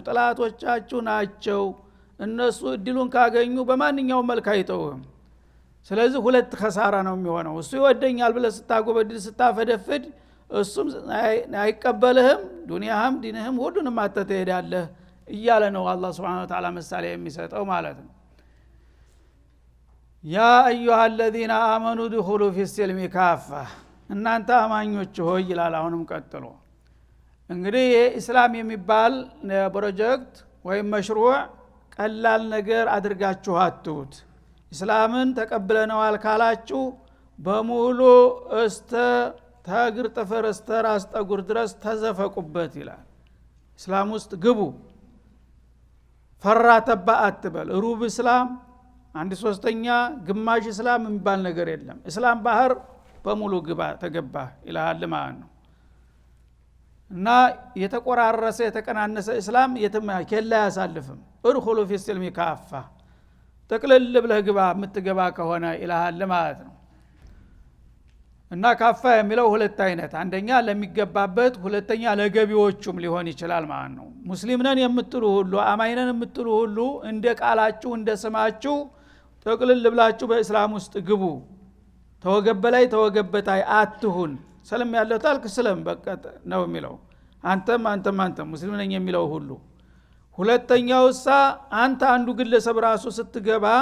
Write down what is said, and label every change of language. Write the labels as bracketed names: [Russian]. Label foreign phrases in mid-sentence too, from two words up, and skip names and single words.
[Amharic] ጠላቶቻችሁ ናቸው እነሱ እድሉን ካገኙ በማንኛውም መልክ አይተውም። ስለዚህ ሁለት ኸሳራ ነው የሚሆነው። እሱ ይወደኛል ብለህ ስታጎበድል ስታፈደፍድ እሱም አይቀበልህም፣ ዱንያህም ዲንህም ሁሉንም አጥተህ ትሄዳለህ እያለ ነው አላህ [Arabic] سبحانه وتعالى [Amharic] ምሳሌ የሚሰጠው ማለት ነው። [Arabic] يا أيها الذين آمنوا ادخلوا في السلم كافة [Amharic] እናንተ አማኞች ሆይ ይላል አሁንም ቀጥሎ። እንግዲህ ኢስላም የሚባል ፕሮጀክት ወይም መሽሩዕ ቀላል ነገር አድርጋችሁ አትሁት። ኢስላምን ተቀብለነዋል ካላችሁ በሙሉ ተግር ጥፍር እስተ ራስ ጠጉር ድረስ ተዘፈቁበት ይላል። እስላም ውስጥ ግቡ። ፈራ ተባ አትበል። ሩብ እስላም፣ 1/3 ግማሽ እስላም የሚባል ነገር የለም። እስላም ባህር በሙሉ ግባ ተገባ ይላል ማለት ነው። እና የተቆራረሰ የተቀናነሰ እስላም የትም ከላ ያሳልፍም። [Arabic] ادخلوا في السلم كافة [Amharic] ተቅለል ብለህ ግባ የምትገባ ከሆነ ይላል ማለት ነው። እና ካፋ የሚለው ሁለት አይነት፣ አንደኛ ለሚገባበት፣ ሁለተኛ ለገቢዎቹም ሊሆን ይችላል ማለት ነው። ሙስሊም ነን የምትሉ ሁሉ አማኝ ነን የምትሉ ሁሉ እንደ ቃላችሁ እንደ ስማችሁ ተቅለል ብላችሁ በእስላም ውስጥ ግቡ። ተወገበላይ ተወገበታይ አትሁን። ሰለም ያለው ታልክ ሰለም በቃ ነው የሚለው አንተም ሙስሊም ነኝ የሚለው ሁሉ። ሁለተኛውሳ አንተ አንዱ ግለሰብ ራሱ ስትገባ